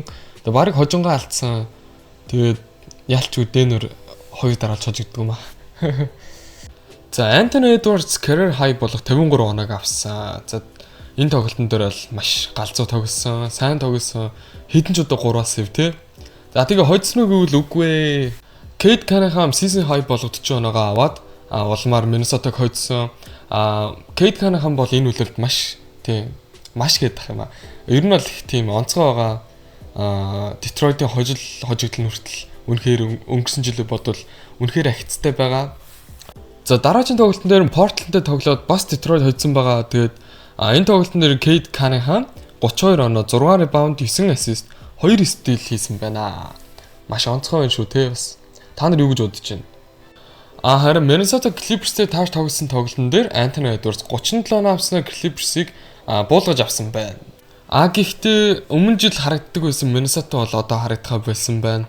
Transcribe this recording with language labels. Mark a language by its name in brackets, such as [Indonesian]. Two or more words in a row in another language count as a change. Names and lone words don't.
[Mongolian] Тэгээд барыг хожингаа алдсан. Тэгээд ялч үдэнээр 2 дараалж хожигддаг юм аа. За Anthony Edwards [English] career high [Mongolian] болох 53 оноог авсан. За энэ тоглолтын дээр бол маш галзуу тоглосон, сайн тоглосон. Хэдэн ч удаа 3-аас сэв тий. За тэгээ хожсон уу гэвэл үгүй ээ. Cade Cunningham [English] season high [Mongolian] болох 40 оноогоо аваад улмаар Minnesota-г хожсон. Cade Cunningham бол энэ үлрэлт маш тийм маш гэдэх юм аа. Ер нь бол их тийм онцгой байгаа. Detroit-ийн хожигдол нүртэл үнэхээр өнгөрсөн жилээ бодвол үнэхээр ахицтай байгаа. За дараагийн тоглолтын дээр Portland-тэй тоглоод бас Detroit хожсон байгаа. Тэгээд энэ тоглолтын дээр Cade Cunningham 32 оноо 6 rebound 9 assist 2 steal хийсэн байна. Маш онцгой байна шүү те бас. Та нар юу гэж бодож байна? Харин Minnesota Clippers-тэй тааш тоглосон тоглолтын дээр Anthony Edwards 37 оноо авснаар Clippers-ыг буулгаж авсан байна. Гэхдээ өмнө жил харагддаг байсан Minnesota бол одоо харагдах байсан байна.